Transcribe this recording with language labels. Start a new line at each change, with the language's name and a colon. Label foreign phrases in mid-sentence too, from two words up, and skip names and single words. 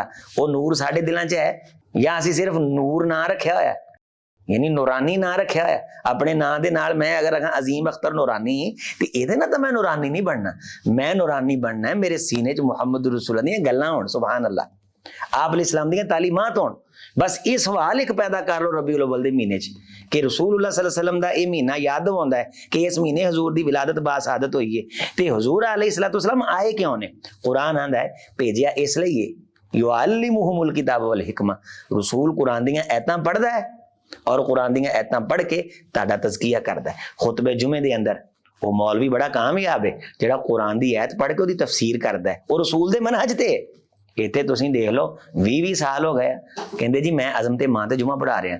Punjabi: ਉਹ ਨੂਰ ਸਾਡੇ ਦਿਲਾਂ 'ਚ ਹੈ, ਜਾਂ ਅਸੀਂ ਸਿਰਫ ਨੂਰ ਨਾਂ ਰੱਖਿਆ ਹੋਇਆ, ਯਾਨੀ ਨੂਰਾਨੀ ਨਾਂ ਰੱਖਿਆ ਹੋਇਆ। ਆਪਣੇ ਨਾਂ ਦੇ ਨਾਲ ਮੈਂ ਅਗਰ ਆਖਾਂ ਅਜ਼ੀਮ ਅਖਤਰ ਨੂਰਾਨੀ, ਤੇ ਇਹਦੇ ਨਾਲ ਤਾਂ ਮੈਂ ਨੂਰਾਨੀ ਨਹੀਂ ਬਣਨਾ। ਮੈਂ ਨੂਰਾਨੀ ਬਣਨਾ ਹੈ ਮੇਰੇ ਸੀਨੇ 'ਚ ਮੁਹੰਮਦ ਰਸੂਲ ਦੀਆਂ ਗੱਲਾਂ ਹੋਣ,
Arabic: سبحان الله,
Punjabi: ਆਪ ਅਲ ਇਸਲਾਮ ਦੀਆਂ ਤਾਲੀਮਾਤ ਹੋਣ। ਬਸ ਇਹ ਸਵਾਲ ਇੱਕ ਪੈਦਾ ਕਰ ਲਓ ਰਬੀਉਲ ਅਵਲ ਦੇ ਮਹੀਨੇ 'ਚ ਕਿ ਰਸੂਲੁल्लाह
Arabic: صلى الله عليه وسلم
Punjabi: ਦਾ ਇਹ ਮਹੀਨਾ ਯਾਦ ਦਿਵਾਉਂਦਾ ਹੈ ਕਿ ਇਸ ਮਹੀਨੇ ਹਜ਼ੂਰ ਦੀ ਵਿਲਾਦਤ ਬਾਸਾਦਤ ਹੋਈ ਹੈ। ਤੇ ਹਜ਼ੂਰ
Arabic: عليه الصلاة والسلام
Punjabi: ਆਏ ਕਿਉਂ ਨੇ? ਕੁਰਾਨ ਆਂਦਾ ਹੈ ਭੇਜਿਆ ਇਸ ਲਈ ਹੈ
Arabic: يعلمهم الكتاب والحكمة.
Punjabi: रसूल कुरान ਦੀਆਂ ਐਤਾਂ ਪੜ੍ਹਦਾ ਹੈ ਔਰ ਕੁਰਾਨ ਦੀਆਂ ਐਤਾਂ ਪੜ੍ਹ ਕੇ ਤੁਹਾਡਾ ਤਜ਼ਕੀਆ ਕਰਦਾ ਹੈ। ਖੁਤਬੇ ਜੁਮੇ ਦੇ ਅੰਦਰ ਉਹ ਮੌਲਵੀ ਬੜਾ ਕਾਮਯਾਬ ਹੈ ਜਿਹੜਾ ਕੁਰਾਨ ਦੀ ਐਤ ਪੜ੍ਹ ਕੇ ਉਹਦੀ ਤਫਸੀਰ ਕਰਦਾ ਹੈ। ਉਹ ਰਸੂਲ ਦੇ ਮਨਹਜ ਤੇ। ਇੱਥੇ ਤੁਸੀਂ ਦੇਖ ਲਓ 20 ਸਾਲ ਹੋ ਗਏ, ਕਹਿੰਦੇ ਜੀ ਮੈਂ ਅਜ਼ਮ ਤੇ ਮਾਂ ਤੇ ਜੁਮਾ ਪੜ੍ਹਾ ਰਿਹਾ।